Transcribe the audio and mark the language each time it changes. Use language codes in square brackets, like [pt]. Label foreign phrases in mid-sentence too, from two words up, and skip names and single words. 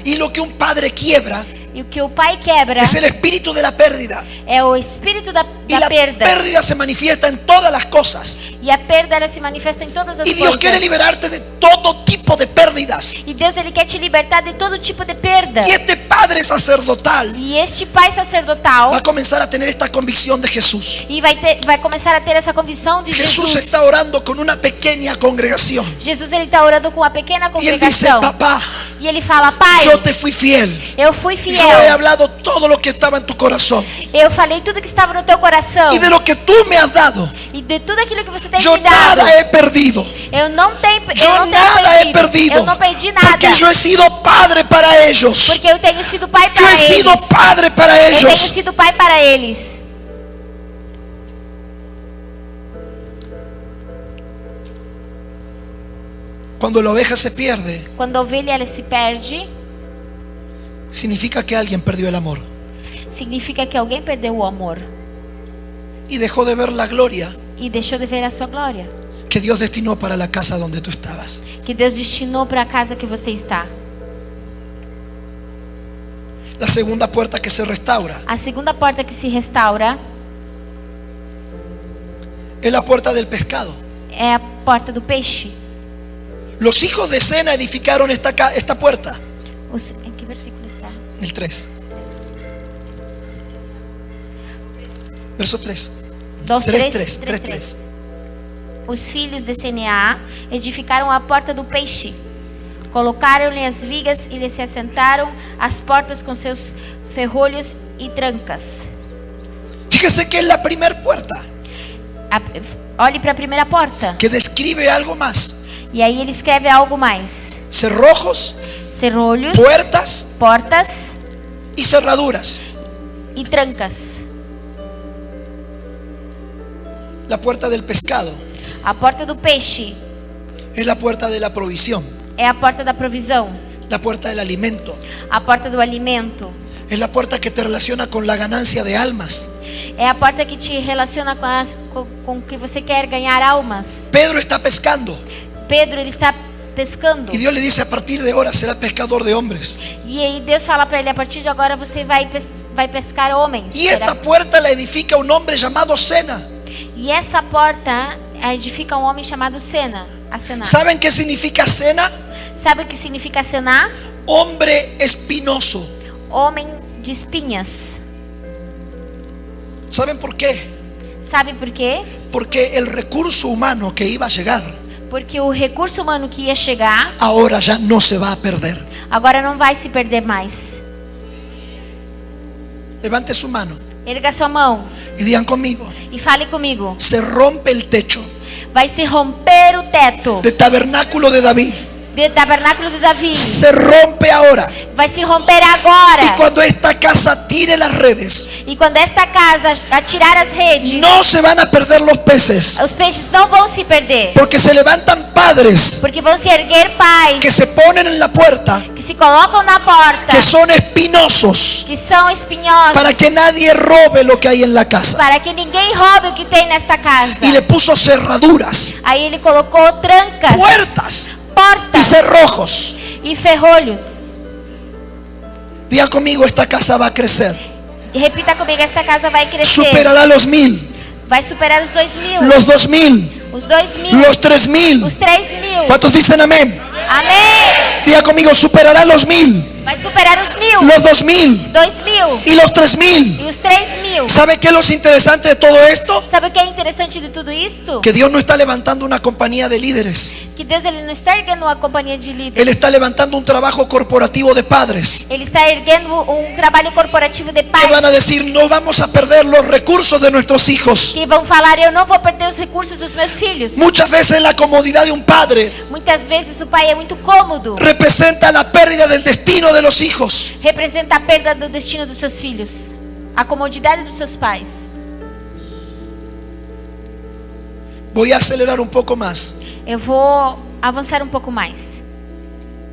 [es] Y lo que un padre quiebra [pt] E o que o pai quebra [es] es el espíritu de la pérdida. [pt] é o espírito da [es] Y la [pt] perda. [es] pérdida se manifiesta en todas las cosas. [pt] E a perda, ela se manifesta em todas as [es] Y Dios [pt] coisas. [es] quiere liberarte de todo tipo de pérdidas. [pt] E Deus, ele quer te libertar de todo tipo de perda. [es] Y este padre sacerdotal [pt] E este pai sacerdotal [es] va a comenzar a tener esta convicción de Jesús. [pt] e vai começar a ter essa convicção de [es] Jesús [pt] Jesus. [es] está orando con una pequeña congregación. [pt] Jesus, ele está orando com uma pequena [es] Y él dice, [pt] congregação. [es] papá, [pt] E ele fala: Pai, [es] yo te fui fiel. [pt] eu fui [es] Yo he [pt] fiel. [es] hablado todo lo que estaba en tu corazón. [pt] Eu falei tudo que estava no teu coração. [es] Y de lo que tú me has dado, [pt] E de tudo aquilo que você tem [es] yo [pt] me dado. [es] nada he perdido. [pt] Eu não tenho [es] Yo nada he perdido. [pt] Eu não perdi nada. [es] Porque yo he sido padre para ellos. [pt] Porque eu tenho sido pai [es] Yo [pt] para [es] he sido [pt] eles. [es] padre para [pt] Eu tenho [es] ellos. [pt] sido pai para eles. [es] Cuando la oveja se pierde, [pt] Quando a ovelha ela se perde, [es] significa que alguien perdió el amor [pt] significa que alguém perdeu o amor [es] y dejó de ver la gloria [pt] e deixou de ver a sua glória [es] que Dios destinó para la casa donde tú estabas. [pt] que Deus destinou para a casa que você está. [es] La segunda puerta que se restaura [pt] A segunda porta que se restaura [es] es la puerta del pescado. [pt] é a porta do peixe. [es] Los hijos de Sena edificaron esta puerta. [pt] Em que versículo está? [es] El 3. [pt] Verso 3. 3. Os filhos de Seneá edificaram a porta do peixe, colocaram-lhe as vigas e lhe se assentaram as portas com seus ferrolhos e trancas. [es] Fíjese que es la primera puerta [pt] Olhe para a primeira porta. [es] que describe algo más. [pt] E aí ele escreve algo mais: [es] Cerrojos, [pt] cerrolhos, [es] puertas [pt] portas [es] y cerraduras. [pt] e trancas. [es] La puerta del pescado [pt] A porta do peixe [es] es la puerta de la provisión. [pt] é a porta da provisão. [es] La puerta del alimento [pt] A porta do alimento [es] es la puerta que te relaciona con la ganancia de almas. [pt] é a porta que te relaciona com que você quer ganhar almas. [es] Pedro está pescando [pt] Pedro, ele está pescando. [es] y Dios le dice: a partir de ahora será pescador de hombres. [pt] E aí Deus fala para ele: a partir de agora você vai pescar homens. [es] Y esta puerta la edifica un hombre llamado Sena. [pt] E essa porta edifica um homem chamado Sena. [es] ¿Saben qué significa Sena? [pt] Sabe o que significa Sená? [es] Hombre espinoso. [pt] Homem de espinhas. [es] ¿Saben por qué? [pt] Sabe por quê? [es] Porque el recurso humano que iba a llegar [pt] Porque o recurso humano que ia chegar [es] ahora ya no se va a perder. [pt] agora não vai se perder mais. [es] Levante su mano [pt] Erga sua mão [es] y digan conmigo: [pt] e fale comigo. [es] se rompe el techo [pt] Vai se romper o teto [es] del tabernáculo de David. [pt] do tabernáculo de Davi. [es] Se rompe ahora. [pt] Vai se romper agora. [es] Y cuando esta casa tire las redes, [pt] E quando esta casa atirar as redes, [es] no se van a perder los peces. [pt] os peixes não vão se perder. [es] Porque se levantan padres [pt] Porque vão se erguer pais [es] que se ponen en la puerta, [pt] que se colocam na porta, [es] que son espinosos, [pt] que são espinhosos, [es] para que nadie robe lo que hay en la casa. [pt] para que ninguém roube o que tem nesta casa. [es] Y le puso cerraduras, [pt] Aí ele colocou trancas, [es] puertas y [pt] portas [es] cerrojos. [pt] e ferrolhos. [es] Diga conmigo: esta casa va a crecer. [pt] E repita comigo: esta casa vai crescer. [es] Superará los 1000, [pt] Vai superar os 2.000, [es] los 2000, [pt] os 2.000, [es] los 3000. [pt] os 3.000. [es] ¿Cuántos dicen amén? [pt] Amém. [es] Diga conmigo: superará los 1000, [pt] Vai superar os 1.000, [es] los 2000 [pt] 2.000 [es] y los 3000. [pt] e os 3.000. [es] ¿Sabe qué es lo interesante de todo esto? [pt] Sabe o que é interessante de tudo isto? [es] Que Dios no está levantando una compañía de líderes. [pt] Que Deus ele não está erguendo uma companhia de líderes. [es] Él está levantando un trabajo corporativo de padres [pt] Ele está erguendo um trabalho corporativo de [es] que [pt] pais [es] van a decir: no vamos a perder los recursos de nuestros hijos. [pt] que vão falar: eu não vou perder os recursos dos meus filhos. [es] Muchas veces la comodidad de un padre [pt] Muitas vezes o pai é muito cômodo. [es] representa la pérdida del destino de los hijos. [pt] Representa a perda do destino dos seus filhos. A comodidade dos seus pais. [es] Voy a acelerar un poco más. [pt] Eu vou avançar um pouco mais.